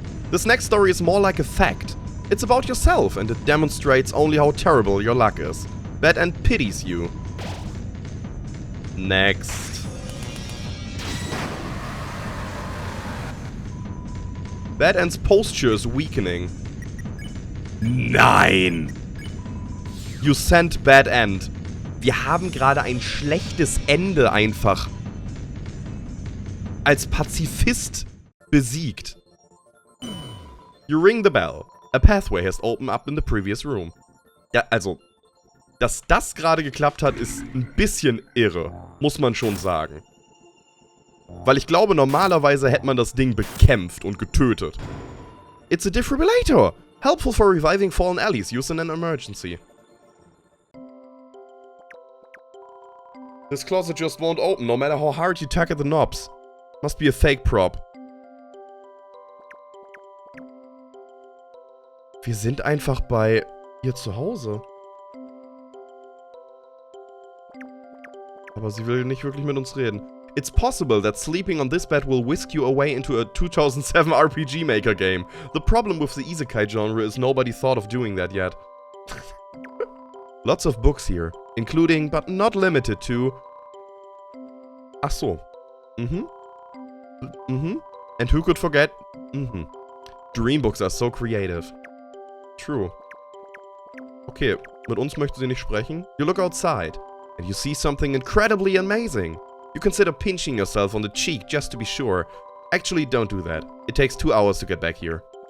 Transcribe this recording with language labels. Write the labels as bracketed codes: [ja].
[en] This next story is more like a fact. It's about yourself and it demonstrates only how terrible your luck is. Bad End pities you. Next. Bad End's posture is weakening. Nein! You sent Bad End. [de] Wir haben gerade ein schlechtes Ende einfach als Pazifist besiegt. [en] You ring the bell. A pathway has opened up in the previous room. [de] Ja, also, dass das gerade geklappt hat, ist ein bisschen irre. Muss man schon sagen. Weil ich glaube, normalerweise hätte man das Ding bekämpft und getötet. [en] It's a defibrillator. Helpful for reviving fallen allies used in an emergency. This closet just won't open, no matter how hard you tug at the knobs. Must be a fake prop. [de] Wir sind einfach bei ihr zu Hause. Aber sie will nicht wirklich mit uns reden. [en] It's possible that sleeping on this bed will whisk you away into a 2007 RPG Maker game. The problem with the isekai genre is nobody thought of doing that yet. Lots of books here, including, but not limited to... [de] Ach so. [en] And who could forget... Dream books are so creative. [de] True. Okay, mit uns möchte sie nicht sprechen. [en] You look outside. and you see something incredibly amazing. You consider pinching yourself on the cheek just to be sure. Actually, don't do that. It takes 2 hours to get back here.